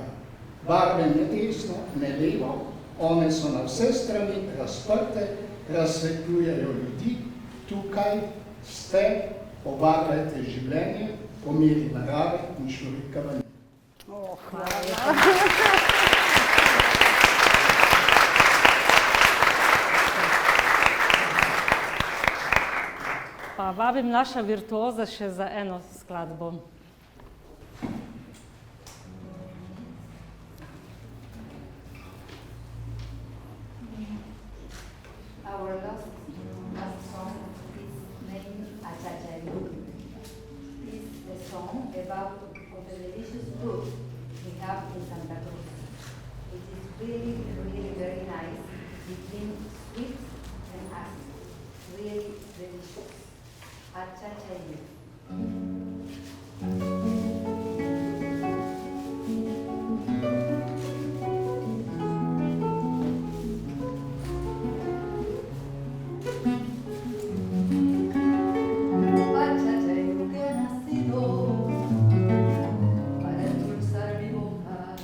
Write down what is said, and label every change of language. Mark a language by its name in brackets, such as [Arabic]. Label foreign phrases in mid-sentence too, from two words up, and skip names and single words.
[Slovenian] Barve ne desno, ne levo, one so na vse strani razprte, razsvetljujejo ljudi, tukaj ste, obarvajte življenje, po meri narave in človeka v njej. Hvala. Pa vabim naša virtuoza še za eno skladbo. [English] Our last song is named Achachari. This is the song about the delicious fruit, the we have in Santa Cruz. It is really, really very nice, between sweet and acid. Really delicious. Achachayu. [Spanish] Achachayu que ha nacido para endulzar mi boca.